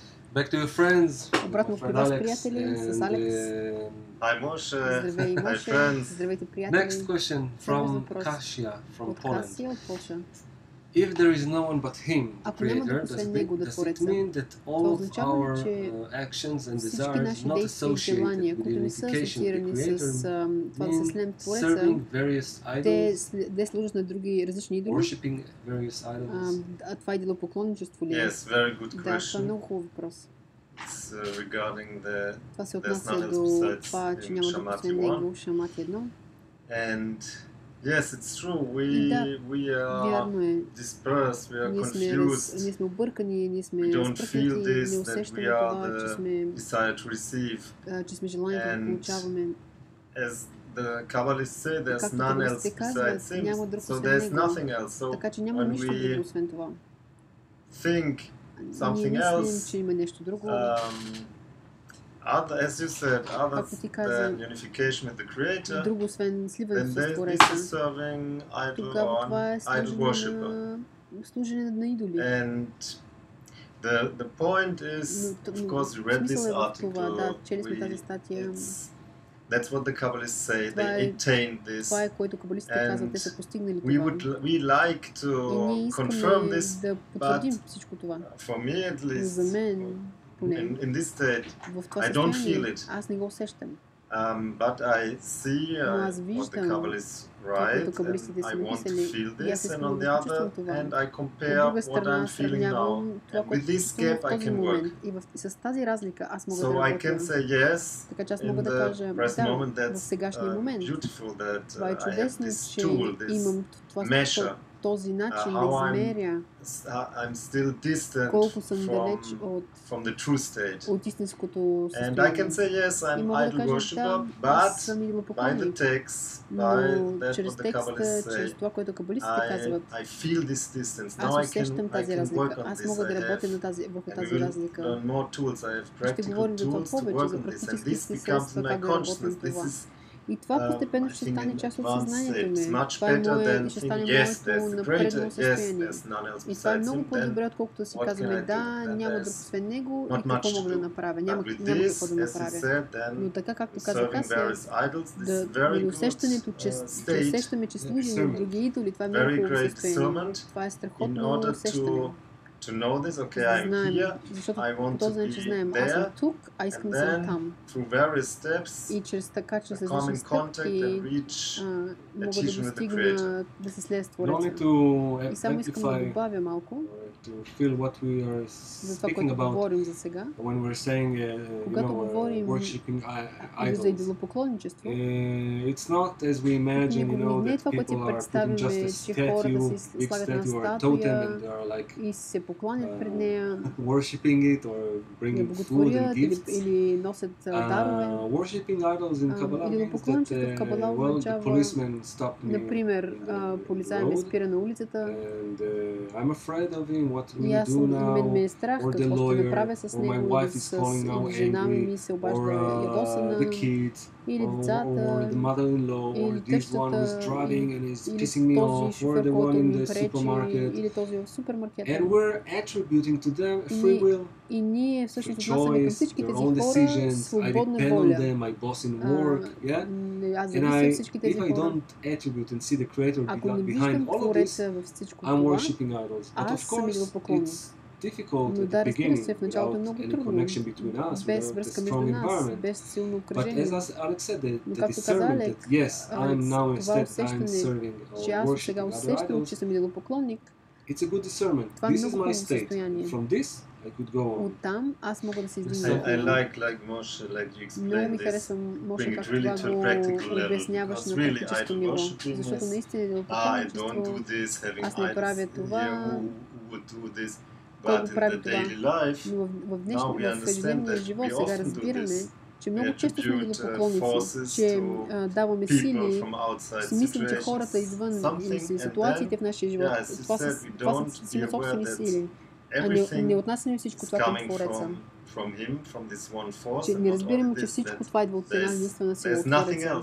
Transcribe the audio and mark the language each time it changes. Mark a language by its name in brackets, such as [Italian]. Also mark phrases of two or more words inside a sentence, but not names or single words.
[English] Back to your friends. [Bulgarian] Обратно при вас, приятели, с Алекс. [English] Hi Moshe. [Bulgarian] Здравей, [English] Hi [Bulgarian] Моше. [English] friends. [Bulgarian] Здравейте, приятели. [English] Next question from Kasia from [Bulgarian] От [English] Poland. [Bulgarian] Касия, от Полша. [English] If there is no one but him, the [Bulgarian] Ако няма друг [English] creator, [Bulgarian] освен него да [English] does it [Bulgarian] твореца, [English] mean that [Bulgarian] това [English] all of [Bulgarian] означава, [English] our [Bulgarian] че [English] actions and [Bulgarian] всички [English] desires [Bulgarian] наши [English] not [Bulgarian] действия и желания, [English] associated with [Bulgarian] които [English] the [Bulgarian] не са [English] unification of the [Bulgarian] асоциирани с [English] creator, [Bulgarian] това да се слеем в Твореца, [English] serving various [Bulgarian] те [English] idols, [Bulgarian] служат на други различни идоли. [English] worshipping various idols? [Bulgarian] Това идолопоклонничество ли е? [English] Yes, very good [Bulgarian] Да, това е [English] question. [Bulgarian] много хубав въпрос. [English] It's regarding the [Bulgarian] Това се [English] there's [Bulgarian] отнася [English] none else [Bulgarian] до [English] besides [Bulgarian] това, че няма друг [English] Shamati [Bulgarian] освен [English] 1. [Bulgarian] него, Шамати 1. [English] And yes, it's true. We are [Bulgarian] Вярно е. [English] dispersed. We are [Bulgarian] Ние [English] confused. [Bulgarian] сме объркани, ние сме [English] We don't feel [Bulgarian] спръкнати, [English] this [Bulgarian] не [English] that [Bulgarian] усещаме [English] we are [Bulgarian] това, че [English] the [Bulgarian] сме, [English] desire to receive. [Bulgarian] че сме желанието да [English] And [Bulgarian] получаваме. [English] As the Kabbalists say, there's [Bulgarian] Както [English] none else [Bulgarian] кабалистите казват, [English] besides him. [Bulgarian] няма друг [English] So [Bulgarian] освен [English] there's [Bulgarian] него. [English] nothing else. So [Bulgarian] Така че няма [English] when [Bulgarian] нищо друго [English] we [Bulgarian] освен това. [English] think [Bulgarian] Ние [English] something [Bulgarian] мислим, [English] else, [Bulgarian] че има нещо друго. [English] as you said, other [Bulgarian] Както ти каза, [English] than unification with the Creator, [Bulgarian] друго освен [English] then [Bulgarian] сливането с [English] this [Bulgarian] Твореца. [English] is serving idol [Bulgarian] Тогава това е [English] on idol worshipper. [Bulgarian] служене на идоли. [English] And the point is, of course, we read this [Bulgarian] Смисъл е в това, [English] article. [Bulgarian] да, чели сме тази статия. [English] That's what the Kabbalists say. [Bulgarian] Това [English] They [Bulgarian] е- [English] attained this. [Bulgarian] Това е, което кабалистите казват, те са постигнали [English] We [Bulgarian] това. [English] like to [Bulgarian] И ние [English] confirm [Bulgarian] искаме [English] this, [Bulgarian] да потвърдим всичко това. [English] for me at [Bulgarian] Но за [English] least, [Bulgarian] мен, поне, [English] in this state, [Bulgarian] в това [English] I don't feel [Bulgarian] състояние, [English] it. [Bulgarian] аз не го усещам. [English] But I see [Bulgarian] Но аз [English] what the [Bulgarian] виждам [English] Kabbalists [Bulgarian] това, [English] write, [Bulgarian] което кабалистите [English] and [Bulgarian] са [English] I want to [Bulgarian] написали, [English] feel [Bulgarian] и аз [English] this, and [Bulgarian] искам [English] on [Bulgarian] да [English] the [Bulgarian] почувствам [English] other [Bulgarian] това. [English] hand, I [Bulgarian] От [English] compare [Bulgarian] друга [English] what [Bulgarian] страна [English] I'm feeling now. [Bulgarian] сравнявам това, [English] And with [Bulgarian] което [English] this [Bulgarian] чувствам [English] gap [Bulgarian] в [English] I [Bulgarian] този [English] can [Bulgarian] момент. [English] work. [Bulgarian] И с тази разлика аз мога да [English] So I can [Bulgarian] работя. [English] say yes, [Bulgarian] Така че аз [English] in [Bulgarian] мога да [English] the [Bulgarian] кажа, [English] present moment, [Bulgarian] да, в [English] that's [Bulgarian] сегашния момент. [English] beautiful that [Bulgarian] Това е [English] I have [Bulgarian] чудесно, [English] this [Bulgarian] че [English] tool, this [Bulgarian] имам това, [English] measure. [Bulgarian] този начин да [English] How [Bulgarian] измеря [English] I'm still distant [Bulgarian] колко съм далеч [English] from the true state. [Bulgarian] от истинското [English] And I can [Bulgarian] състояние. [English] say yes, I'm [Bulgarian] И мога да [English] idol [Bulgarian] кажа, [English] worshipper, [Bulgarian] да, аз [English] but [Bulgarian] съм [English] by the [Bulgarian] идолопоклонник. [English] text, [Bulgarian] Но [English] by that [Bulgarian] чрез [English] what the Kabbalists [Bulgarian] текста, [English] say, [Bulgarian] чрез това, което кабалистите казват, [English] I feel this distance. Now [Bulgarian] аз [English] I [Bulgarian] усещам [English] can [Bulgarian] тази [English] work [Bulgarian] разлика. [English] on [Bulgarian] Аз [English] this. [Bulgarian] мога да [English] I [Bulgarian] работя [English] have, [Bulgarian] върху [English] and we [Bulgarian] тази [English] will [Bulgarian] разлика. [English] learn more tools. I have [Bulgarian] Ще [English] practical [Bulgarian] говорим за това [English] tools to [Bulgarian] повече, [English] work [Bulgarian] за [English] on this, and [Bulgarian] практически [English] this becomes [Bulgarian] средства, [English] my [Bulgarian] как да работим [English] consciousness. This [Bulgarian] това. [English] is [Bulgarian] И това постепенно [English] I [Bulgarian] ще [English] think [Bulgarian] стане [English] in [Bulgarian] част от [English] advanced [Bulgarian] съзнанието [English] state. It's [Bulgarian] ми. [English] much [Bulgarian] Това е [English] better [Bulgarian] мое, [English] than [Bulgarian] ще [English] thinking, [Bulgarian] стане [English] yes, [Bulgarian] моето [English] there's the [Bulgarian] напредно [English] creator, yes, [Bulgarian] състояние. [English] there's none else [Bulgarian] И това е [English] besides [Bulgarian] много [English] him, [Bulgarian] по-добре, [English] then [Bulgarian] отколкото да си [English] what [Bulgarian] казваме, [English] can I [Bulgarian] да, [English] do? Then [Bulgarian] няма [English] there's [Bulgarian] друг освен него [English] not [Bulgarian] и какво [English] much [Bulgarian] мога [English] to [Bulgarian] да [English] do. [Bulgarian] направя. [English] But [Bulgarian] Няма [English] with [Bulgarian] какво [English] this, [Bulgarian] да [English] as you [Bulgarian] направя. [English] said, [Bulgarian] Но [English] then [Bulgarian] така, както каза [English] serving [Bulgarian] Касия, [English] various idols, this [Bulgarian] да [English] is very [Bulgarian] усещането, че [English] good [Bulgarian] усещаме, че служим на други идоли, това е много [English] very [Bulgarian] хубаво [English] great [Bulgarian] състояние. [English] discernment [Bulgarian] Това е [English] in [Bulgarian] страхотно [English] order [Bulgarian] усещане. [English] to know this, okay, [Bulgarian] За да [English] I'm [Bulgarian] знаем, [English] here, [Bulgarian] защото [English] I [Bulgarian] по [English] want [Bulgarian] този [English] to [Bulgarian] начин [English] be [Bulgarian] знаем, аз съм [English] there, [Bulgarian] тук, а искам [English] and [Bulgarian] да съм [English] then [Bulgarian] там. [English] through various steps, [Bulgarian] И чрез [English] come [Bulgarian] различни [English] in [Bulgarian] стъпки [English] contact and reach [Bulgarian] мога да [English] teaching with the [Bulgarian] достигна да се слея с [English] No [Bulgarian] Твореца. [English] need to [Bulgarian] И само искам да [English] amplify [Bulgarian] добавя малко [English] to feel what we are [Bulgarian] за това, [English] speaking [Bulgarian] което [English] about [Bulgarian] говорим за сега. [English] when we're saying [Bulgarian] Когато говорим [English] worshipping [Bulgarian] или за [English] idols. [Bulgarian] идолопоклонничество, [English] It's not as we imagine, [Bulgarian] не е [English] that [Bulgarian] това, което си [English] people are putting [Bulgarian] представяме, [English] just a [Bulgarian] че хората [English] statue, [Bulgarian] си [English] big [Bulgarian] слагат една [English] statue or totem, [Bulgarian] статуя [English] and they are like [Bulgarian] и се покланят пред нея, [English] worshipping it or [Bulgarian] я [English] bringing food and [Bulgarian] боготворят [English] gifts. [Bulgarian] или носят дарове. [English] Worshipping idols in Kabbalah means [Bulgarian] Идолопоклонничеството в [English] that [Bulgarian] Кабала [English] well, the [Bulgarian] означава, [English] policeman stopped me [Bulgarian] например, [English] in the [Bulgarian] полицай ме [English] road, [Bulgarian] спира на улицата [English] and I'm afraid of him. What will [Bulgarian] и [English] he [Bulgarian] аз [English] do [Bulgarian] мен ме [English] now? [Bulgarian] е страх [English] Or the [Bulgarian] какво ще [English] lawyer, [Bulgarian] направя с [English] or my [Bulgarian] него [English] wife [Bulgarian] или [English] is calling now [Bulgarian] или жена ми [English] angry, [Bulgarian] се обажда [English] or [Bulgarian] ядосана, [English] the kids, [Bulgarian] или [English] or [Bulgarian] децата, [English] the mother-in-law, or [Bulgarian] или [English] this one who's [Bulgarian] тъщата, [English] driving and is [Bulgarian] или [English] pissing me [Bulgarian] този [English] off, or [Bulgarian] шофьор, [English] the one [Bulgarian] който [English] in [Bulgarian] ми [English] the [Bulgarian] пречи, [English] supermarket. [Bulgarian] или този в супермаркета. [English] And we're attributing to them a free will, [Bulgarian] И ние всъщност [English] free [Bulgarian] отнасяме към [English] choice, [Bulgarian] всички [English] their [Bulgarian] тези [English] own [Bulgarian] хора [English] decisions. I [Bulgarian] свободна [English] depend on [Bulgarian] воля. [English] them, my boss in work, yeah? [Bulgarian] Аз [English] And [Bulgarian] завися от всички [English] if [Bulgarian] тези [English] I [Bulgarian] хора. [English] don't attribute and see the creator [Bulgarian] Ако не [English] behind [Bulgarian] виждам [English] all of this, [Bulgarian] Твореца във всичко [English] I'm [Bulgarian] това, [English] worshipping idols. But of [Bulgarian] аз съм [English] course, [Bulgarian] идолопоклонник. [English] it's difficult [Bulgarian] Но [English] at [Bulgarian] да, [English] the [Bulgarian] разбира се, [English] beginning [Bulgarian] в началото е [English] without [Bulgarian] много [English] any [Bulgarian] трудно, [English] connection between us, [Bulgarian] без [English] without a [Bulgarian] връзка между [English] strong [Bulgarian] нас, [English] environment. [Bulgarian] без силно [English] But [Bulgarian] окръжение. [English] as Alex said, the [Bulgarian] Но както каза [English] discernment [Bulgarian] Алекс, [English] that yes, I'm now [Bulgarian] това [English] instead I'm [Bulgarian] усещане, [English] serving [Bulgarian] че [English] or [Bulgarian] аз сега [English] worshipping other [Bulgarian] усещам, че [English] idols, [Bulgarian] съм идолопоклонник, [English] it's a good discernment. [Bulgarian] това е [English] This is [Bulgarian] много [English] my [Bulgarian] хубаво [English] state. [Bulgarian] състояние. [English] From this, I could go on. [Bulgarian] Оттам аз мога да се издигна. [English] I like Moshe, like you [Bulgarian] Много ми [English] explained this. [Bulgarian] харесва, може [English] Bring it [Bulgarian] как [English] really [Bulgarian] това [English] to a practical [Bulgarian] го [English] level, [Bulgarian] обясняваш [English] because [Bulgarian] на [English] really [Bulgarian] практическо [English] idol [Bulgarian] ниво. [English] worshipping [Bulgarian] Защото [English] is, [Bulgarian] наистина [English] I don't [Bulgarian] идолопоклонничество, [English] do this, having [Bulgarian] аз не правя [English] idols [Bulgarian] това, [English] here who would do this. [Bulgarian] кой [English] But [Bulgarian] го [English] in [Bulgarian] прави [English] the [Bulgarian] това. [English] daily life, [Bulgarian] Но в ежедневния живот сега разбираме, че много често сме идолопоклонници, че даваме сили, си мислим, че хората извън и ситуациите в нашия живот, това са си на собствени сили. А не отнасяме всичко това към Твореца. Че не разбираме, че всичко това идва от една единствена сила от Твореца.